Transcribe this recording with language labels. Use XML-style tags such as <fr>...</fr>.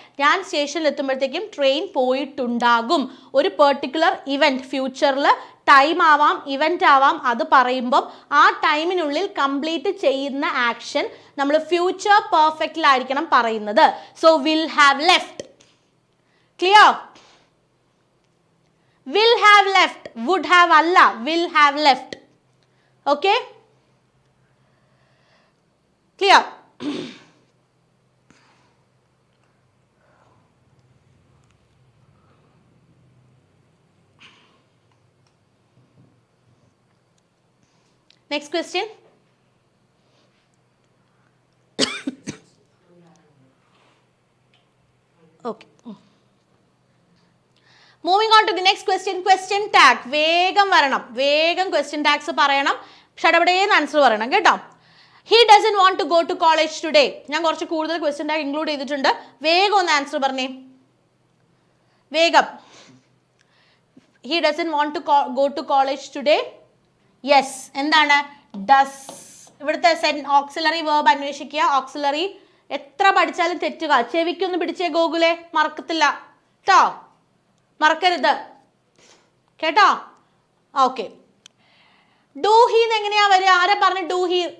<ml>ഞാൻ സ്റ്റേഷനിൽ എത്തുമ്പോഴത്തേക്കും ട്രെയിൻ പോയിട്ടുണ്ടാകും. ഒരു പെർട്ടിക്കുലർ ഇവന്റ്, ഫ്യൂച്ചറിൽ ടൈം ആവാം, ഇവന്റ് ആവാം, അത് പറയുമ്പം ആ ടൈമിനുള്ളിൽ കംപ്ലീറ്റ് ചെയ്യുന്ന ആക്ഷൻ നമ്മൾ ഫ്യൂച്ചർ പെർഫെക്റ്റിലായിരിക്കണം പറയുന്നത്.</ml> <en>So will have left. Clear? will have left, would have</en> <ml>അല്ല,</ml> <en>will have left. Okay? Clear? Next question. Okay. Moving on to the next question. Question tag.</en> <ml>വേഗം വരണം. വേഗം question tags പറയണം. ഷടപടേന്ന് answer പറയണം കേട്ടോ.</ml> <en>He doesn't want to go to college today.</en> <ml>ഞാൻ കുറച്ച് കൂടുതൽ question tag ഇൻക്ലൂഡ് ചെയ്തിട്ടുണ്ട്. വേഗം ഒന്ന് ആൻസർ പറഞ്ഞേ. വേഗം.</ml> <en>He doesn't want to go to college today. Yes.</en> <ml>എന്താണ്?</ml> <en>Does.</en> <ml>ഇവിടുത്തെ ഓക്സിലറി വേർബ് അന്വേഷിക്കുക. ഓക്സിലറി എത്ര പഠിച്ചാലും തെറ്റുക. ചെവിക്കൊന്ന് പിടിച്ചേ ഗോകുലേ, മറക്കത്തില്ല കേട്ടോ, മറക്കരുത് കേട്ടോ. ഓക്കെ.</ml> <en>do he</en> <ml>എങ്ങനെയാ വരിക? ആരാ പറഞ്ഞ ഡു ഹി?</ml>